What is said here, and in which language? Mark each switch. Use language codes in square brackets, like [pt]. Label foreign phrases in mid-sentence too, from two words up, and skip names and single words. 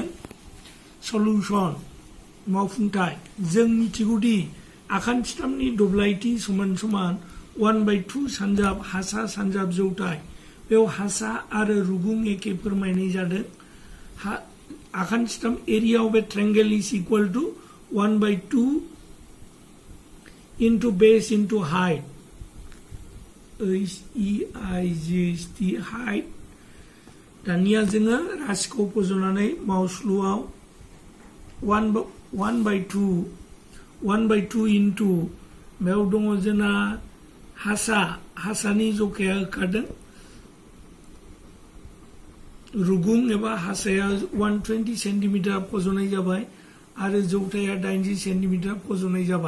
[brx] सल्युशन मावफुंथाय जों मिथिगौदि आखान्थिथामनि दब्लायथि समान 1/2 सानजाब हासा सानजाब जौथाय। बेयाव हासा आरो रुगुं एखे फोरमायनाय जादों। [en] आखान्थिथाम area of a triangle is equal to 1/2 into base into height. HEIGST height. [brx] दानिया जोङो राशिखौ फज'नानै मावस्लुआव 1/2 into बेयाव दङ जोंना हासानि जखाया होखादों। रुगुं एबा हासाया 120 सेन्टिमिटार फज'नाय जाबाय आरो जौथाया 80 सेन्टिमिटार फज'नाय जाबाय।